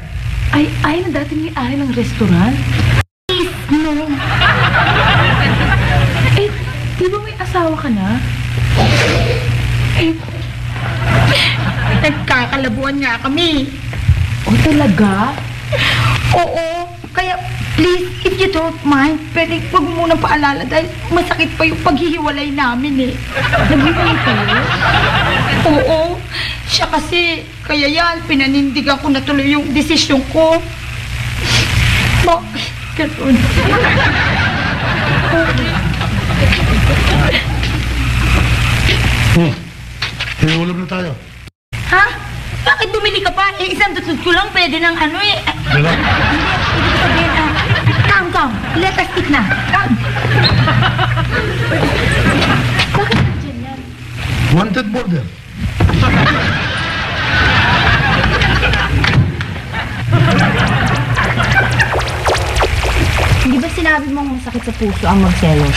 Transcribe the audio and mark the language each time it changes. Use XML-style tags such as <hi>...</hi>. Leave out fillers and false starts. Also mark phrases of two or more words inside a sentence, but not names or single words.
<tl>Ay na dati may-ari ng restaurant? No. Di ba may asawa ka na? Nagkakalabuan nga kami. O talaga? Oo. Kaya,</tl> <en>please, if you don't mind,</en> <tl>pwede wag mo munang paalala dahil masakit pa yung paghihiwalay namin eh. Naghiwalay kayo? Oo. Siya kasi, kaya yan, pinanindigan ko na tuloy yung desisyon ko. Bakit ganun? Hinulog na tayo. Ha? Bakit bumili ka pa? Isang tutod ko lang, pwede ng ano eh. Diba? Hindi, ibig sabihin,</tl> <en>come, let us eat na. Come.</en> <tl>Bakit nandiyan yan?</tl> <en>Wanted border.</en> <tl>Hindi ba sinabi mong masakit sa puso ang magselos?</tl>